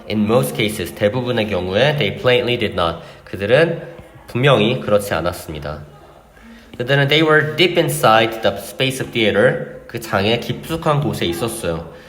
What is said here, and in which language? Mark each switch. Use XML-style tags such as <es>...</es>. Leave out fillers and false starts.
<en>In most cases,</en> <ko>대부분의 경우에</ko> <en>they plainly did not.</en> <ko>그들은 분명히 그렇지 않았습니다. 그들은</ko> <en>they were deep inside the space of theater.</en> <ko>그 장의 깊숙한 곳에 있었어요.</ko>